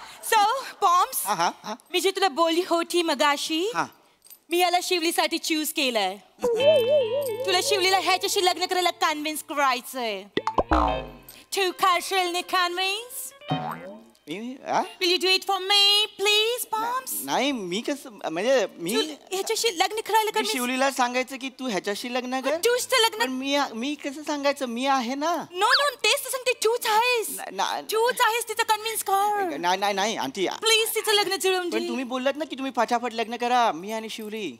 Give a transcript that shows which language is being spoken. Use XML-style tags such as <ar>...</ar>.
<mr>So पॉम्स, मी जे तुला बोलली होती मगाशी, मी याला शिवलीसाठी चूज केलंय. तुला शिवलीला ह्याच्याशी लग्न करायला कन्व्हिन्स करायचंय. तू करशील ना convince?</mr> <en>Will you do it for me, please, Palms?</en> <mr>नाही, मी कसं म्हणजे मी ह्याच्याशी लग्न करायला शिवलीला सांगायचं की तू ह्याच्याशी लग्न कर. तूच तर लग्न. मी कसं सांगायचं? मी आहे ना. नो तेच तर सांगते. तूच आहेस तिचं कन्व्हिन्स कर. नाही आंटी, प्लीज तिचं लग्न जुळवून दे. पण तुम्ही बोललात ना की तुम्ही फटाफट लग्न करा, मी आणि शिवली.</mr>